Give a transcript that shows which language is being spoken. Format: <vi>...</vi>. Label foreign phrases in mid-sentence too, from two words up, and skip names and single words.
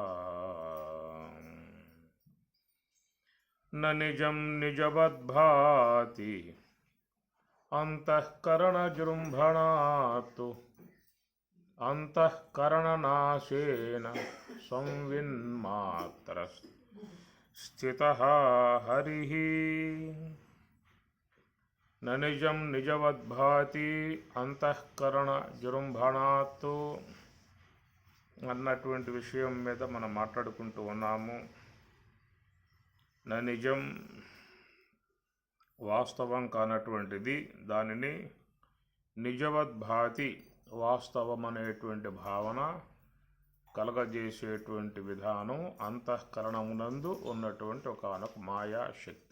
<sa>न निजं निजवद्भाति अन्तःकरणजृम्भणात् अन्तःकरणनाशेन संविन्मात्रस्थितः हरिः न నిజం నిజవద్భాతి అంతఃకరణ జృంభణాత్తు</sa> <te>అన్నటువంటి విషయం మీద మనం మాట్లాడుకుంటూ ఉన్నాము. న నిజం వాస్తవం కానటువంటిది, దానిని నిజవద్భాతి వాస్తవం అనేటువంటి భావన కలగజేసేటువంటి విధానం అంతఃకరణమునందు ఉన్నటువంటి ఒకనొక మాయా శక్తి.</te>